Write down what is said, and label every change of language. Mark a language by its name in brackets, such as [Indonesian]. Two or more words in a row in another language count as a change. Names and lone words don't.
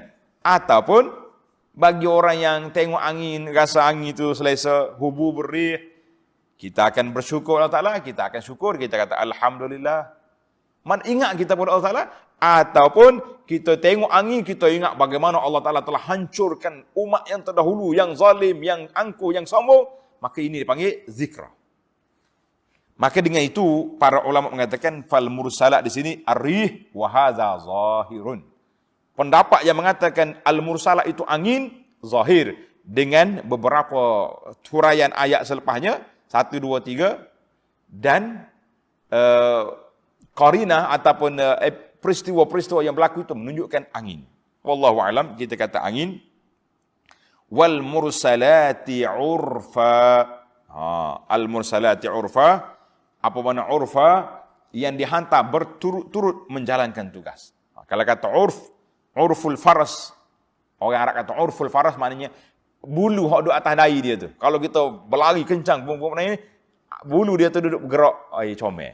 [Malay] Ataupun bagi orang yang tengok angin, rasa angin itu selesa, hubu berih, kita akan bersyukur Allah Ta'ala, kita akan syukur, kita kata Alhamdulillah. Ingat kita kepada Allah Ta'ala, ataupun kita tengok angin, kita ingat bagaimana Allah Ta'ala telah hancurkan umat yang terdahulu, yang zalim, yang angkuh, yang sombong, maka ini dipanggil zikra. Maka dengan itu para ulama mengatakan [Arabic] فالمرسلات [Malay] di sini [Arabic] الريح وهذا ظاهر. [Malay] Pendapat yang mengatakan al-mursalat itu angin zahir dengan beberapa huraian ayat selepasnya 1 2 3 dan qarinah ataupun peristiwa-peristiwa yang berlaku itu menunjukkan angin. [Arabic] والله أعلم, [Malay] kita kata angin. [Arabic] والمرسلات عرفا. المرسلات عرفا. [Malay] Apa makna urfa? Yang dihantar berturut-turut menjalankan tugas. Kalau kata [Arabic] عرف الفرس. [Malay] Orang Arab kata [Arabic] عرف الفرس [Malay] maknanya bulu hak duduk atas dahi dia tu. Kalau kita berlari kencang, bulu dia tu duduk bergerak, comel.